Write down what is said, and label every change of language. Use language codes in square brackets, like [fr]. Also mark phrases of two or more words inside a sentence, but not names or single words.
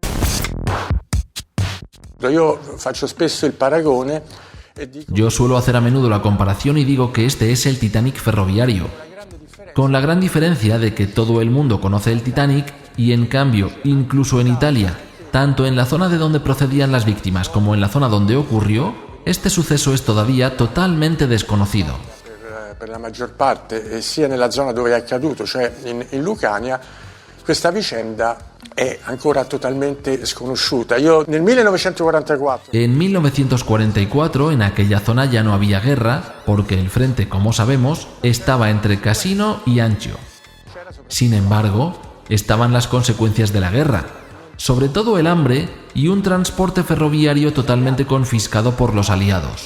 [es] Yo suelo hacer a menudo la comparación y digo que este es el Titanic ferroviario, con la gran diferencia de que todo el mundo conoce el Titanic y en cambio, incluso en Italia, tanto en la zona de donde procedían las víctimas como en la zona donde ocurrió, este suceso es todavía totalmente desconocido. [it] Per la maggior parte, sia nella zona dove è accaduto, cioè in Lucania, questa vicenda è ancora totalmente sconosciuta. Io nel 1944... [es] En 1944, en aquella zona ya no había guerra, porque el frente, como sabemos, estaba entre Cassino y Anzio. Sin embargo, estaban las consecuencias de la guerra, sobre todo el hambre y un transporte ferroviario totalmente confiscado por los aliados.